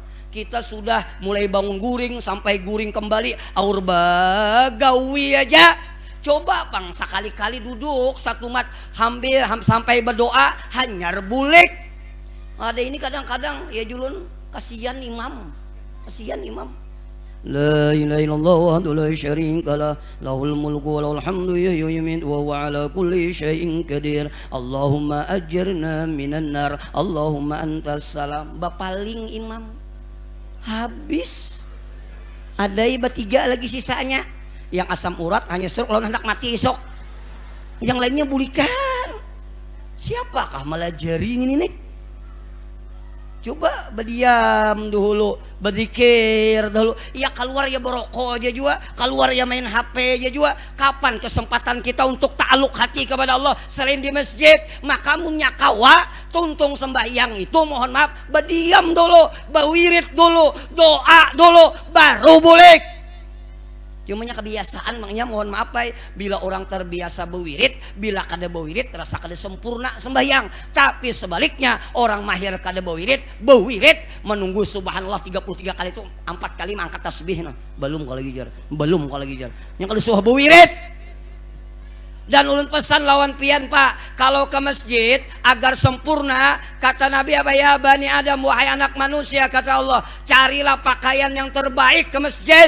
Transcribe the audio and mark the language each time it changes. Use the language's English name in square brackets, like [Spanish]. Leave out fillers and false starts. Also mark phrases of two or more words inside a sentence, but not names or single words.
[Banjar] Kita sudah mulai bangun guring sampai guring kembali aur bagawi aja. Coba bang sekali-kali duduk satu mat hampir sampai berdoa hanyar bulik. Ada ini kadang-kadang ya julun kasihan imam. [Arabic] لا إله إلا الله وحده لا شريك له له الملك وله الحمد يحيي ويميت وهو على كل شيء قدير اللهم أجرنا من النار اللهم أنت السلام. [Banjar] Bapaling imam habis, ada bertiga lagi sisanya, yang asam urat hanya stroke lawan hendak mati esok, yang lainnya bulikan. Siapakah melajari ini nih? Coba berdiam dulu, berzikir dulu. Ya keluar ya berokok aja juga, keluar ya main HP aja juga. [Indonesian] Kapan kesempatan kita untuk ta'aluk hati kepada Allah selain di masjid? [Banjar] Maka munyakawa tuntung sembahyang itu mohon maaf berdiam dulu, berwirid dulu, doa dulu, baru boleh. Cumanya kebiasaan makanya mohon maaf ya, bila orang terbiasa berwirid, bila kada berwirid terasa kada sempurna sembahyang. Tapi sebaliknya orang mahir kada berwirid menunggu subhanallah 33 kali itu 4 kali mengangkat tasbih. Nah, belum kalau gijar, yang kada suah berwirid. Dan ulun pesan lawan pian Pak, kalau ke masjid agar sempurna, kata Nabi [Arabic] يا بني آدم, [Indonesian] wahai anak manusia, kata Allah, carilah pakaian yang terbaik ke masjid.